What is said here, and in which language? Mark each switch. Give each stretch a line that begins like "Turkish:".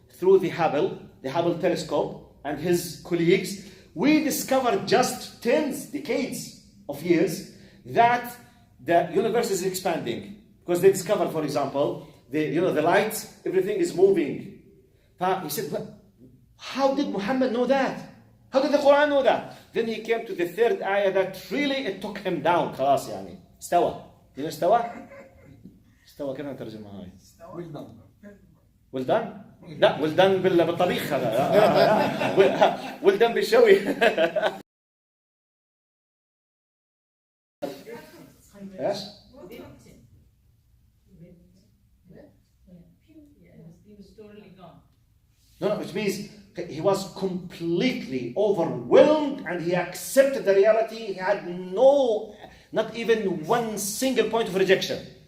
English: through the Hubble telescope and his colleagues, we discovered just decades of years that the universe is expanding. Because they discovered, for example, the light, everything is moving. He said, well, how did Muhammad know that? How did the Quran know that? Then he came to the third ayah that really it took him down.
Arabic: خلاص يعني استوى. You know استوى؟ استوى كيف نترجمها هاي؟
English: well done؟
Arabic: لا well done بالطبيخ هذا.
English: well done
Arabic: بالشوي. ايش؟
English: No, which means he was completely overwhelmed and he accepted the reality. He had not even one single point of rejection.